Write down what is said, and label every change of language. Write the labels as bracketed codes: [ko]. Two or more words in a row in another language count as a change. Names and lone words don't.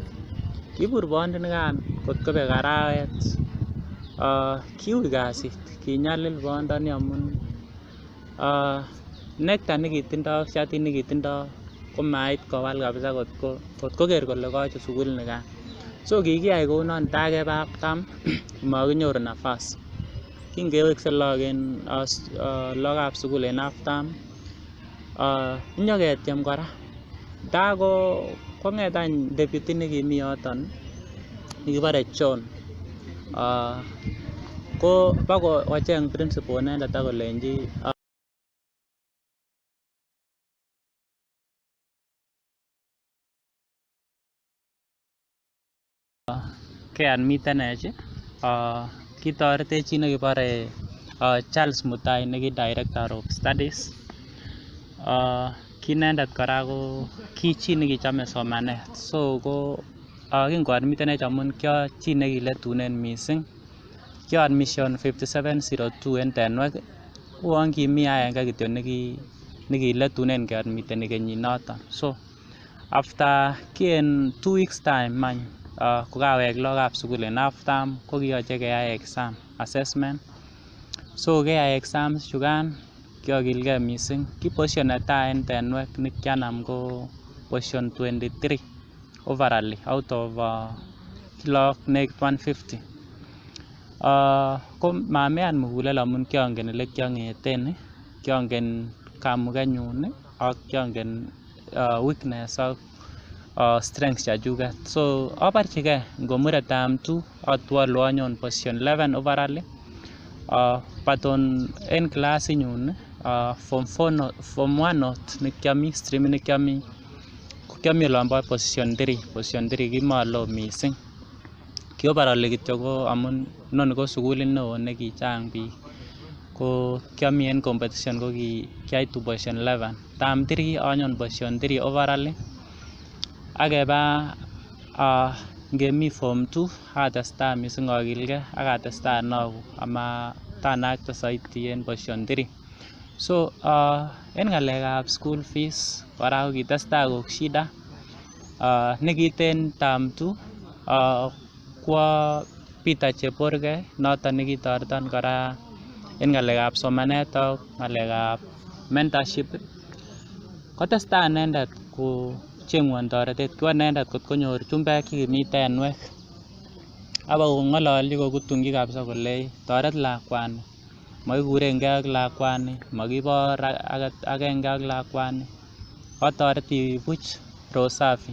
[kln] Kibur boyondonikan kot kobek arawet, kiui kasit, kinyalil boyondoni amun nekta nekitindo ak shatit nekitindo komait kowal kabisa kot koker kole kochut sukul nikan. So kikiyai kounon takebe [en] half term [kln] makinyoru nafas. Kingewekse lagokab sukul en [en] half term [kln] nyoketyem kora kong'et any deputy nekimi yoton nekibore John ko bakocheng principal inendet akolenji keadmitenech kitoretech chi nekibore Charles Mutai neki director of studies. Ki inendet kora ko ki chi nekichome somanet, so ko kingoadmitenech amun kio chi nekiletunen mising, kio admission 5702 en Tenwek, uon kimi agenge kityo nekiletunen keadmiteni kenyinoton. [en] So after [kln] ki en 2 [en] weeks time [kln] any kokawek lagokab sukul en half term ko kiyoche keyai [en] exam assessment. [kln] So keyai exams chukan kiokilgee mising. Ki position netai en Tenwek nekianam ko [en] position 23 overally out of [kln] lagok nekit 150. Ko mamean mugulel amun kiongen ele kiong'eten, kiongen kamugenyun ak kiongen weakness ak strengths chechuket. So aborchigee ngomure term 2 atwolu anyon [en] position 11 overally. [kln] But en classinyun form 1 not nekiomii stream nekiomii kiomii olombo position 3 kimolo mising. Ki overall kityo ko amun inoni ko sukulit neo nekichang biik ko kiomii en competition ko kiaitu position 11. Term 3 anyon [en] position 3 overally. [kln] Akeba ngemii form 2 atestaa mising akilgee ak atestaa anoku ama tanakte soiti en position 3. So en ng'alekab [en] school fees [kln] kora ko kitestai koik shida. Nekiiten term 2 kwo Peter Cheburgei noton nekitoreton kora en ng'alekab somanet ak ng'alekab mentorship. Kotestai inendet kochengwon toretet, kiwo inendet kot konyor chumbek chekimii Tenwek abakong'ololchi kokutungyi kabisa kolei toret lakwani, mokikurengee ak lakwani, mokibor agenge ak lakwani, otoreti buch [sw] roho safi.